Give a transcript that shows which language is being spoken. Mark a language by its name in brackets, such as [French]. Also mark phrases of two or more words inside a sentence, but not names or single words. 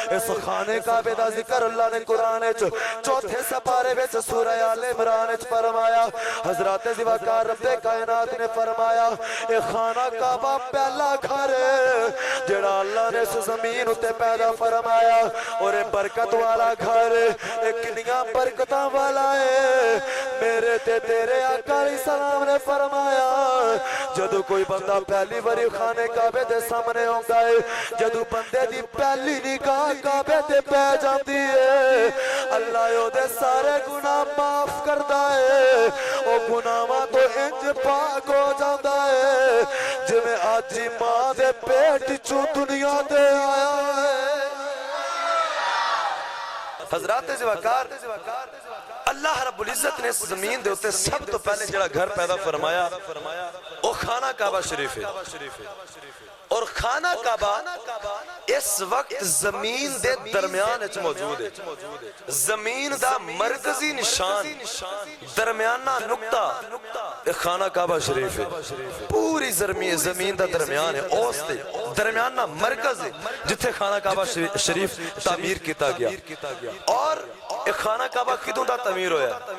[Punjabi] اس خانے کعبے دا ذکر اللہ نے قرآن چوتھے سپارے وچ سورہ آل عمران وچ فرمایا حضرات ذوالقار رب کائنات نے فرمایا اے خانہ کعبہ پہلا گھر جڑا اللہ نے اس زمین اتے پیدا فرمایا اور اے برکت والا گھر اے کنیاں برکتاں والا ہے میرے تے تیرے آقا [Arabic] علیہ السلام [Punjabi] نے فرمایا جدو کوئی بندہ پہلی باری خانے کعبے دے سامنے ہوندا ہے جدو بندے دی پہلی نگاہ کعبے تے پہ جاندی ہے اللہ او دے سارے گناہ معاف کردا ہے او گناہاں تو انج پاک ہو جاندا ہے جویں اج ماں دے پیٹ چوں دنیا تے آیا ہے حضرات ذوالقار [Arabic] اللہ رب العزت [Punjabi] نے اس زمین دے ہوتے سب تو پہلے جڑا گھر پیدا فرمایا وہ خانہ کعبہ شریف ہے اور خانہ کعبہ اس وقت زمین دے درمیان اچھ موجود ہے زمین دا مرکزی نشان درمیانہ نقطہ خانہ کعبہ شریف ہے پوری زمین دا درمیان ہے اوس دے درمیانہ مرکز ہے جتھے خانہ کعبہ شریف تعمیر کیتا گیا اور خانہ کعبہ کدوں دا تعمیر ہویا